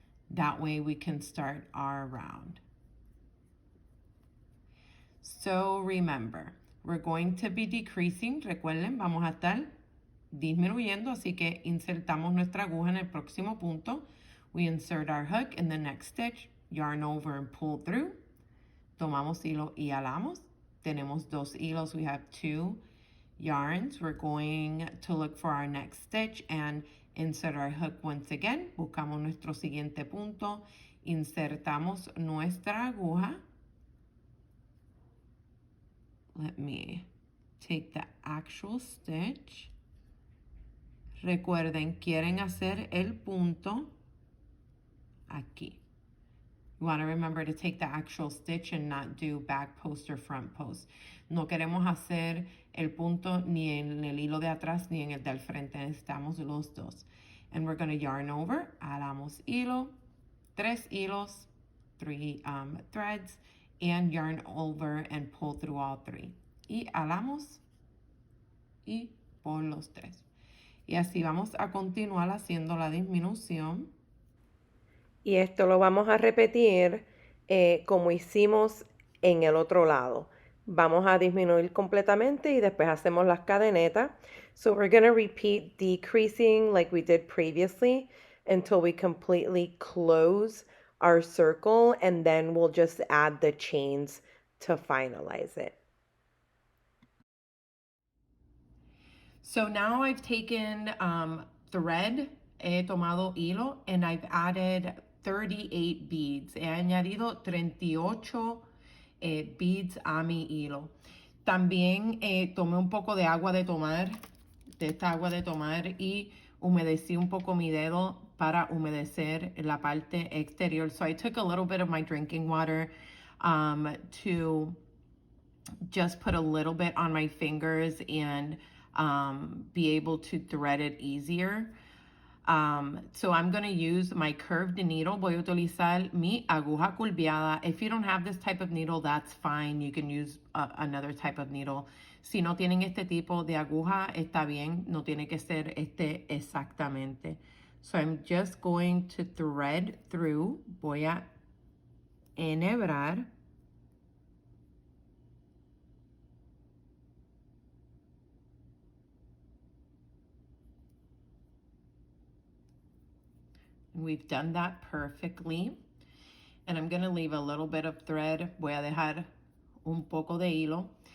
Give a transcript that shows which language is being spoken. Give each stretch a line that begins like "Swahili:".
English: That way we can start our round. So remember, we're going to be decreasing.
Spanish: Recuerden, vamos a estar disminuyendo, así que insertamos nuestra aguja en el próximo punto.
English: We insert our hook in the next stitch, yarn over and pull through.
Spanish: Tomamos hilo y alamos. Tenemos dos hilos,
English: we have 2 yarns. We're going to look for our next stitch and insert our hook once again.
Spanish: Buscamos nuestro siguiente punto, insertamos nuestra aguja.
English: Let me take the actual stitch.
Spanish: Recuerden, quieren hacer el punto aquí.
English: You want to remember to take the actual stitch and not do back post or front post.
Spanish: No queremos hacer el punto ni en el hilo de atrás ni en el del frente. Necesitamos los dos.
English: And we're going to yarn over.
Spanish: Alamos hilo, 3 hilos,
English: 3 threads, and yarn over and pull through all 3.
Spanish: Y alamos y por los 3. Y así vamos a continuar haciendo la disminución. Y esto lo vamos a repetir como hicimos en el otro lado. Vamos a disminuir completamente y después hacemos las cadenetas.
English: So we're going to repeat decreasing like we did previously until we completely close our circle, and then we'll just add the chains to finalize it. So now I've taken thread,
Spanish: he tomado hilo,
English: and I've added 38 beads.
Spanish: He añadido 38 beads a mi hilo. También tomé un poco de agua de tomar, de esta agua de tomar, y humedecí un poco mi dedo para humedecer la parte exterior.
English: So I took a little bit of my drinking water to just put a little bit on my fingers and be able to thread it easier. So I'm going to use my curved needle.
Spanish: Voy a utilizar mi aguja curviada.
English: If you don't have this type of needle, that's fine. You can use another type of needle.
Spanish: Si no tienen este tipo de aguja, está bien. No tiene que ser este exactamente.
English: So I'm just going to thread through.
Spanish: Voy a enhebrar.
English: We've done that perfectly. And I'm going to leave a little bit of thread.
Spanish: Voy a dejar un poco de hilo.